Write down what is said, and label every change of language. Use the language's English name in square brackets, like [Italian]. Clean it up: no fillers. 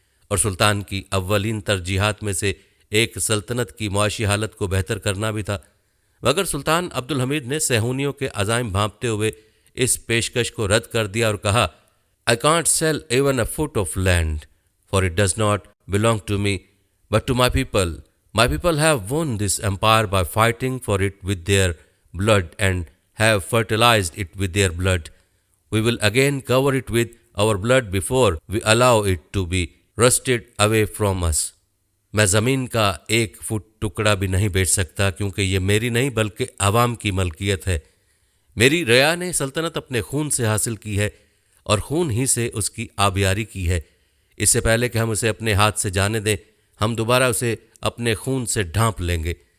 [Urdu] اور سلطان کی اولین ترجیحات میں سے ایک سلطنت کی معاشی حالت کو بہتر کرنا بھی تھا، مگر سلطان عبدالحمید نے صہیونیوں کے عزائم بھانپتے ہوئے اس پیشکش کو رد کر دیا اور کہا [English] I can't sell even a foot of land, for it does not belong to me, but to my people. My people have won this empire by fighting for it with their blood and have fertilized it with their blood. We will again cover it with our blood before we allow it to be wrested away from us. [Urdu] میں زمین کا ایک fit ٹکڑا بھی نہیں بیچ سکتا، کیونکہ یہ میری نہیں بلکہ عوام کی ملکیت ہے۔ میری رعایا نے سلطنت اپنے خون سے حاصل کی ہے اور خون ہی سے اس کی آبیاری کی ہے۔ اس سے پہلے کہ ہم اسے اپنے ہاتھ سے جانے دیں، ہم دوبارہ اسے اپنے خون سے ڈھانپ لیں گے۔